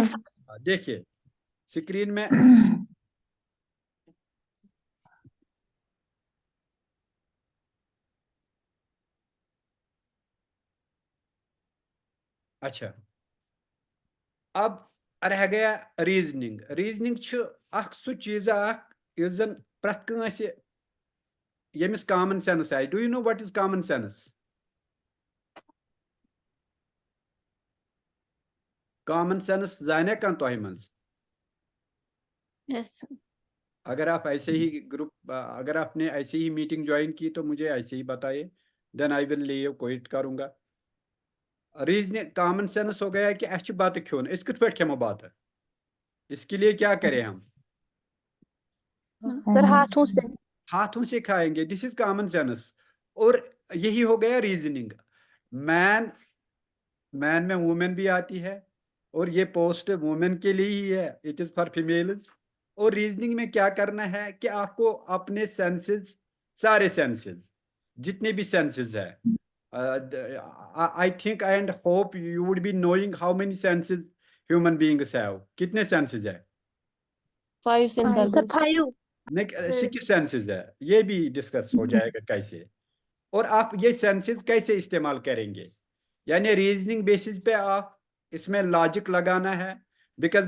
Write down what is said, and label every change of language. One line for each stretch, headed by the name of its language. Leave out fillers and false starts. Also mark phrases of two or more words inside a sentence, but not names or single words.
Hindi: देखिए स्क्रीन में, अच्छा अब रह गया रीजनिंग।
Kashmiri: रीजनिंग सु चीज यस जन प्रत कंसे यमिस
English: common sense
Kashmiri: आए।
English: Do you know what is common sense?
Kashmiri: कॉमन सेंस जाने कन तोह मंज?
English: Yes sir.
Hindi: अगर आप ऐसे ही ग्रुप, अगर आपने ऐसे ही मीटिंग ज्वाइन की तो मुझे ऐसे ही बताइए,
English: then I will leave,
Hindi: क्विट करूंगा। रीजनिंग कॉमन सेंस हो गया कि अच्छी बात क्यों
Kashmiri: इस कित पे खेमो
Hindi: बात है, इसके लिए क्या करें हम? सर हाथों से। हाथों से खाएंगे,
English: this is common sense.
Hindi: और यही हो गया रीजनिंग। मैन मैन में वुमेन भी आती है, और ये पोस्ट वुमेन के लिए ही है,
English: it is for females.
Hindi: और रीजनिंग में क्या करना है कि आपको अपने सेंसेस, सारे सेंसेस, जितने भी सेंसेस है,
English: I think and hope you would be knowing how many senses human beings have.
Hindi: कितने सेंसेस है?
English: 5 senses.
Hindi: सर 5। नहीं, 6 सेंसेस है। ये भी डिस्कस हो जाएगा कैसे। और आप ये सेंसेस कैसे इस्तेमाल करेंगे, यानी रीजनिंग बेसिस पे आप इसमें लॉजिक लगाना है, बिकॉज